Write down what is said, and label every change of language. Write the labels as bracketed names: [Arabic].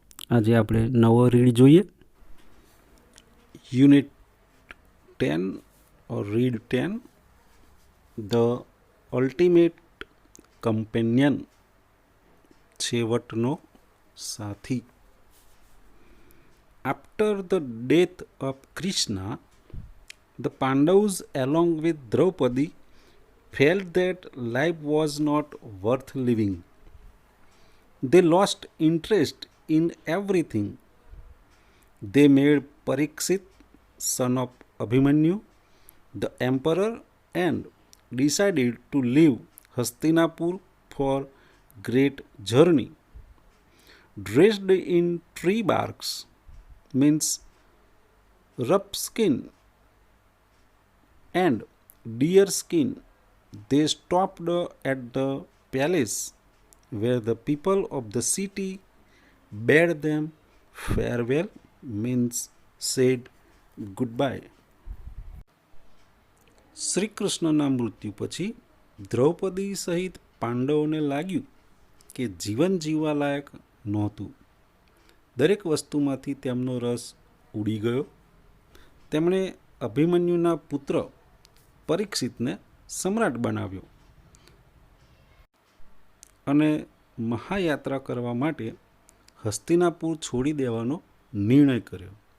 [Gujarati] આજે આપણે નવો રીડ જોઈએ. [English] unit 10 or read 10, the ultimate companion, [Gujarati] છેવટનો સાથી. [English] After the death of Krishna, the Pandavas along with Draupadi felt that life was not worth living. They lost interest in everything. They made Parikshit, son of Abhimanyu, the emperor and decided to leave Hastinapur for great journey. Dressed in tree barks, means rough skin and deer skin, they stopped at the palace where the people of the city bade them farewell, means said goodbye. [Gujarati] Shri કૃષ્ણના મૃત્યુ પછી દ્રૌપદી સહિત પાંડવોને લાગ્યું કે જીવન જીવવા લાયક નહોતું. દરેક વસ્તુમાંથી તેમનો રસ ઉડી ગયો. તેમણે અભિમન્યુના પુત્ર પરીક્ષિતને સમ્રાટ બનાવ્યો અને મહાયાત્રા કરવા માટે હસ્તિનાપુર છોડી દેવાનો નિર્ણય કર્યો.